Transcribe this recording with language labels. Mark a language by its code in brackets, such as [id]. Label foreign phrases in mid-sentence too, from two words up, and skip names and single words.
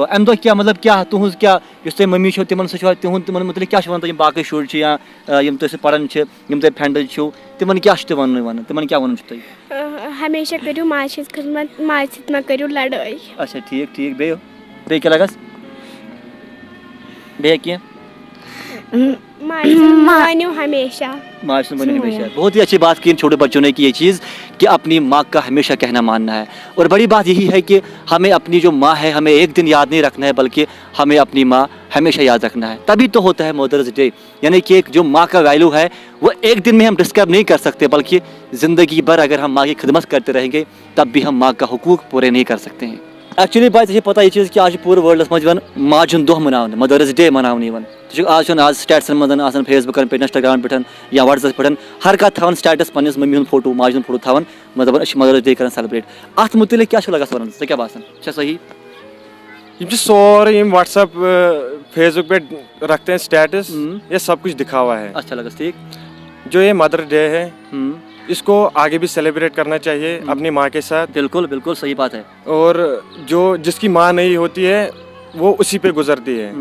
[ks] امہِ دۄہ کیٛاہ مطلب کیٛاہ تُہنٛز کیٛاہ یُس تۄہہِ مٔمی چھو تِمن سۭتۍ چھُوا تِہُنٛد تِمن مُتعلق کیٛاہ چھُ ونان تُہۍ, یِم باقٕے شُرۍ چھِ یا یِم تۄہہِ سۭتۍ پران چھِ, یِم تۄہہِ فرینڈٕز چھِو, تِمن کیٛاہ چھُ تُہۍ ونُن, تِمن کیٛاہ ونُن چھُ تۄہہِ؟ ہمیشہ کٔرِو ماجہِ ہِنٛز خدمت ماجہِ سۭتۍ مہ کٔرِو لڑٲے. اچھا ٹھیٖک ٹھیٖک بیٚیہِ کیٛاہ لگس, بیٚیہِ کینٛہہ؟ ماجہِ سُنٛد مٲنِو ہمیشہ. ماجہِ سُنٛد بنو ہمیشہ. [ur] بہت ہی اچھی بات کی ان چھوٹے بچوں نے کی یہ چیز کہ اپنی ماں کا ہمیشہ کہنا ماننا ہے. اور بڑی بات یہی ہے کہ ہمیں اپنی جو ماں ہے ہمیں ایک دن یاد نہیں رکھنا ہے, بلکہ ہمیں اپنی ماں ہمیشہ یاد رکھنا ہے. تبھی تو ہوتا ہے [en] Mother's Day. [ur] یعنی کہ جو ماں کا ویلیو ہے وہ ایک دن میں ہم ڈسکرائب نہیں کر سکتے, بلکہ زندگی بھر اگر ہم ماں کی خدمت کرتے رہیں گے تب بھی ہم ماں کا حقوق پورے نہیں کر سکتے ہیں. ایکچولی بات یہ پتہ یہ چیز کہ [ks] آج پورے ورلڈس منٛز یِوان ماجہِ ہُنٛد دۄہ مناونہٕ, [en] Mother's Day [ks] مناونہٕ یِوان. آز چھُنہٕ آز سٹیٹسن منٛز آسان, فیس بُکن پٮ۪ٹھ, انسٹاگرام پٮ۪ٹھ یا واٹس ایپ پٮ۪ٹھ, ہر کانٛہہ تھاوان سٹیٹس پننِس مٔمی ہُنٛد فوٹو, ماجہِ ہُنٛد فوٹو تھاوان, دپان أسۍ چھِ [en] Mother's Day [ks] کران سیلبریٹ. اتھ مُتعلق کیٛاہ چھُ لگان ونُن, ژےٚ کیٛاہ باسان, چھا صحیح؟ [ur] یہ سورے واٹس ایپ فیس بک پہ رکھتے ہیں اسٹیٹس, یہ سب کچھ دکھا ہوا ہے. اچھا لگا ٹھیک. جو یہ [en] Mother Day [ur] ہے اس کو آگے بھی سیلیبریٹ کرنا چاہیے اپنی ماں کے ساتھ. بالکل بالکل صحیح بات ہے. اور جو جس کی ماں نہیں ہوتی ہے وہ اسی پہ گزرتی ہے.